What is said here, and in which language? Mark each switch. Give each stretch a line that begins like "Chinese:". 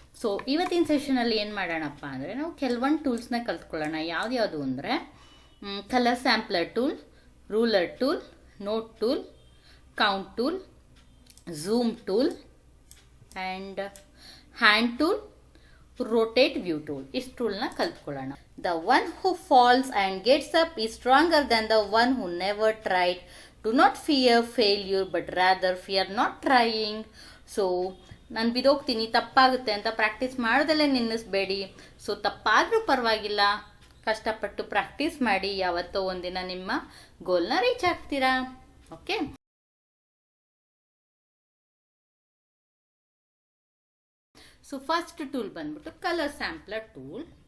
Kannada: So ಇವತ್ತಿನ ಸೆಷನಲ್ಲಿ ಏನು ಮಾಡೋಣಪ್ಪ ಅಂದರೆ, ನಾವು ಕೆಲವೊಂದು ಟೂಲ್ಸ್ನ ಕಲ್ತ್ಕೊಳ್ಳೋಣ. ಯಾವ್ದು ಅಂದರೆ colour sampler tool, ruler tool, note tool, count tool, zoom tool and hand tool, rotate view tool. ಇಷ್ಟು ಟೂಲ್ನ ಕಲ್ತ್ಕೊಳ್ಳೋಣ.
English: The one who falls and gets up is stronger than the one who never tried. Do not fear failure but rather fear not trying.
Kannada: So ನಾನು ಬಿದೋಗ್ತೀನಿ, ತಪ್ಪಾಗುತ್ತೆ ಅಂತ practice ಮಾಡೋದಲ್ಲೇ ನಿಲ್ಲಿಸಬೇಡಿ. So ತಪ್ಪಾದರೂ ಪರವಾಗಿಲ್ಲ, ಕಷ್ಟಪಟ್ಟು practice ಮಾಡಿ, ಯಾವತ್ತೋ ಒಂದಿನ ನಿಮ್ಮ ಗೋಲ್ನ ರೀಚ್ ಆಗ್ತೀರಾ. ಓಕೆ, ಸೊ ಫಸ್ಟ್ ಟೂಲ್ ಬಂದ್ಬಿಟ್ಟು ಕಲರ್ ಸ್ಯಾಂಪ್ಲರ್ ಟೂಲ್.